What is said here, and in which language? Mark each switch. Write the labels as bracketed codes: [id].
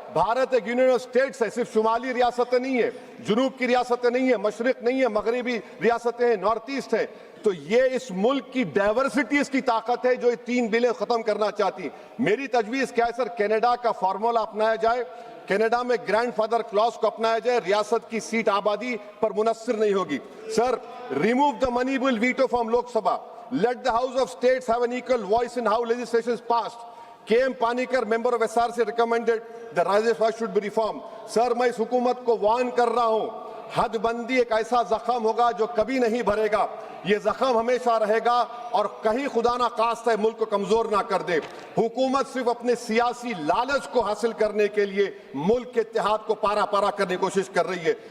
[hi] भारत एक union of states है, सिर्फ शुमाली रियासतें नहीं है, जुनूब की रियासतें नहीं है, मशरिक नहीं है, मगरबी रियासतें हैं, नॉर्थ ईस्ट है। तो ये इस मुल्क की डाइवर्सिटी इसकी ताकत है जो ये 3 बिलें खत्म करना चाहती है। मेरी तजवीज क्या है सर, कनाडा का फार्मूला अपनाया जाए, कनाडा में ग्रैंडफादर क्लॉज को अपनाया जाए, रियासत की सीट आबादी पर मुनस्सिर नहीं होगी। [en] Sir, remove the money bill veto from Lok Sabha, let the House of States have an equal voice in how legislation is passed. K.M. Panikkar, member of SRC, recommended the Rajya should be reformed. [hi] Sir, मैं इस हुकूमत को warn कर रहा हूं, हदबंदी एक ऐसा जख्म होगा जो कभी नहीं भरेगा। ये जख्म हमेशा रहेगा और कहीं खुदा ना खास्ता मुल्क को कमजोर ना कर दे। हुकूमत सिर्फ अपने सियासी लालच को हासिल करने के लिए मुल्क के इत्तेहाद को पारा पारा करने की कोशिश कर रही है।